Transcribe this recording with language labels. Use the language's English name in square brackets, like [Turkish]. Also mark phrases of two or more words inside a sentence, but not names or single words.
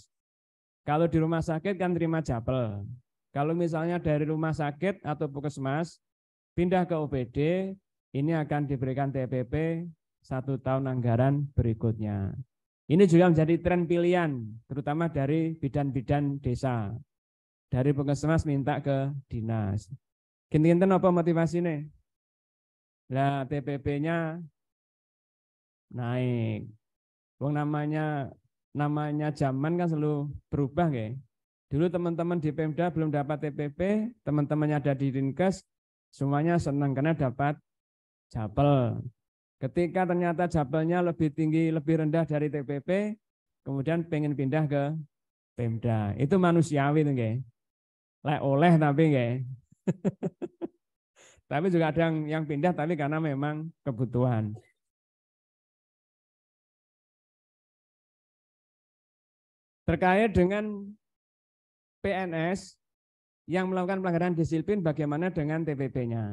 [Indonesian] Kalau di rumah sakit kan terima japel. Kalau misalnya dari rumah sakit atau puskesmas pindah ke OPD, ini akan diberikan TPP 1 tahun anggaran berikutnya. Ini juga menjadi tren pilihan, terutama dari bidan-bidan desa. Dari puskesmas minta ke dinas. Kinten-kinten apa motivasinya? Lah TPP-nya naik. Wong namanya zaman kan selalu berubah ya. Dulu teman-teman di Pemda belum dapat TPP, teman-temannya ada di Dinkes, semuanya senang karena dapat japel. Ketika ternyata japelnya lebih tinggi, lebih rendah dari TPP, kemudian pengen pindah ke Pemda. Itu manusiawi tuh nggih. [Javanese] Lek oleh tapi nggih. [Indonesian] Tapi juga ada yang pindah tapi karena memang kebutuhan. Terkait dengan PNS yang melakukan pelanggaran disiplin, bagaimana dengan TPP-nya?